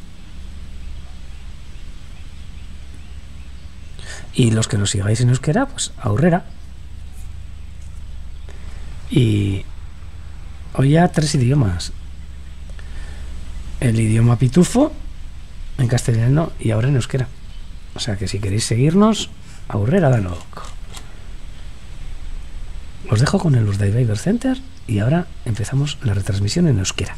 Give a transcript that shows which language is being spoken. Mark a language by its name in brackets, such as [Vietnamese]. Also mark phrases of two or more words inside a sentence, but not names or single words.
[Spanish] Y los que nos sigáis en euskera, pues aurrera. Y hoy ya 3 idiomas. El idioma pitufo en castellano y ahora en euskera. O sea que si queréis seguirnos, [Basque] aurrera danok. [Spanish] Os dejo con el Urdaibai Bird Center y ahora empezamos la retransmisión en euskera.